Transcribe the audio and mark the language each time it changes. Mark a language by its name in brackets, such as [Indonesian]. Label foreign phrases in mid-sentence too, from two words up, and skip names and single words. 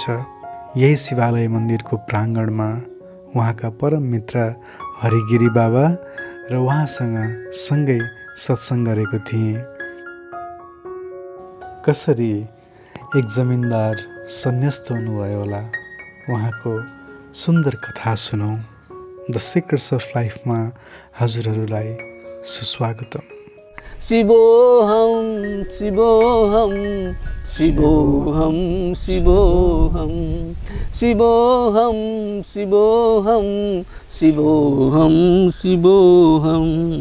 [Nepali] यही शिवालय मन्दिरको प्राङ्गणमा उहाँका परम मित्र हरिगिरी बाबा र उहाँसँग सँगै सत्सङ्ग गरेको थिएँ। कसरी एक जमिनदार सन्यस्त हुनुभयो होला, उहाँको सुन्दर कथा सुनौँ। द सिक्रेट्स अफ लाइफमा हजुरहरूलाई सुस्वागतम। [Sanskrit] शिवोऽहं शिवोऽहं शिवोऽहं शिवोऽहं शिवोऽहं शिवोऽहं शिवोऽहं शिवोऽहं।